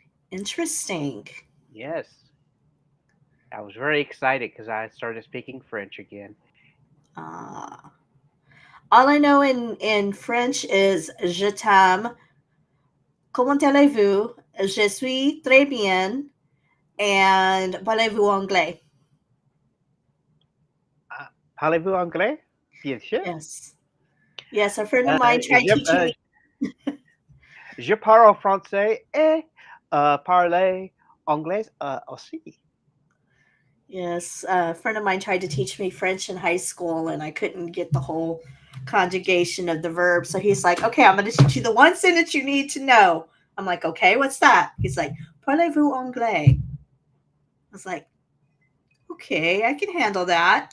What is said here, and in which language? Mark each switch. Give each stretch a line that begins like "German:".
English: Interesting. Yes. I was very excited because I started speaking French again. Uh, all I know in French is
French: je t'aime. Comment allez-vous? Je suis très bien. And parlez-vous anglais? Parlez-vous anglais? Bien sûr.
English: Yes. Yes, a friend of Euh, mine tried
French: je,
English: teaching euh, me.
French: je parle français et parler anglais aussi.
English: Yes, a friend of mine tried to teach me French in high school, and I couldn't get the whole conjugation of the verb. So he's like, okay, I'm going to teach you the one sentence you need to know. I'm like, okay, what's that? He's like,
French: parlez-vous anglais?
English: I was like, okay, I can handle that.